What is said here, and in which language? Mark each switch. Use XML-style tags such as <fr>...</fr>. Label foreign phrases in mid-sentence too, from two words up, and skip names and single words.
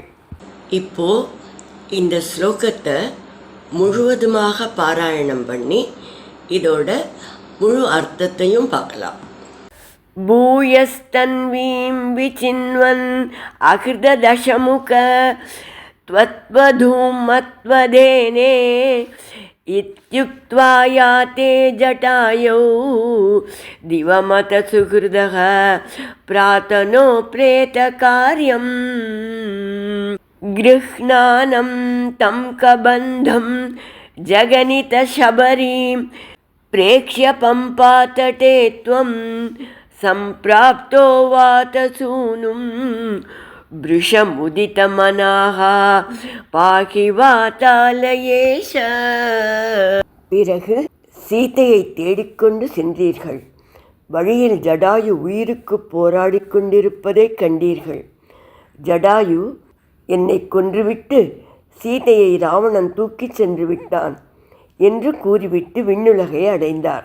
<ta>இப்போ இந்த ஸ்லோகத்தை முழுவதுமாக பாராயணம் பண்ணி இதோட முழு அர்த்தத்தையும் பார்க்கலாம்.</ta> <sa>भूयस्तन्वीम् विचिन्वन् अकृत दशमुख त्वद्वधूम् मद्वधेने. इत्युक्त्वा याते जटायौ दिवमतसुहृदः प्रातनो प्रेतकार्यं गृह्णानं तं कबन्धं जगनितशबरीं प्रेक्ष्य पम्पातटे त्वं सम्प्राप्तो वातसूनुं वृषमुदितमनाः पाहि वातालयेश.</sa> <ta>பிறகு சீதையை தேடிக்கொண்டு சென்றீர்கள். வழியில் ஜடாயு உயிருக்கு போராடி கொண்டிருப்பதை கண்டீர்கள். ஜடாயு, என்னை கொன்றுவிட்டு சீதையை ராவணன் தூக்கிச் சென்று விட்டான் என்று கூறிவிட்டு விண்ணுலகை அடைந்தார்.</ta>